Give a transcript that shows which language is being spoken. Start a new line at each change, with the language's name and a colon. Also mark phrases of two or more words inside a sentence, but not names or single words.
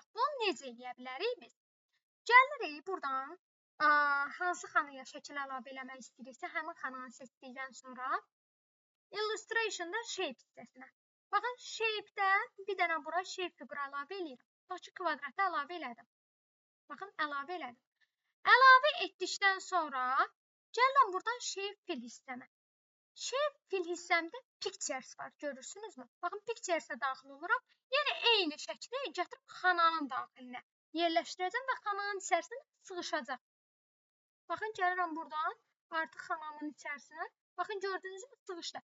Azerbaijani: Bunu necə edə bilərik biz? Gəlirik buradan, hansı xanaya şəkil əlavə eləmək istəyiriksə, həmin xananı seçdikdən sonra illustration'da shape hissəsinə. Baxın, shape'dən bir dənə bura shape fiquru əlavə edirəm. Bax ki, kvadratı əlavə elədim. Baxın, əlavə elədim. Əlavə etdikdən sonra gəlirəm buradan
English: shape fill
Azerbaijani: hissəmə.
English: Shape fill
Azerbaijani: hissəmdə pictures var, görürsünüzmü? Baxın, pictures'ə daxil oluram. Yəni, eyni şəkli gətirib xananın daxilinə yerləşdirəcəm və xananın içərisinə sıxışacaq. Baxın, gəlirəm buradan artıq xanamın içərisinə. Baxın, gördüyünüzmü? Sıxışdı.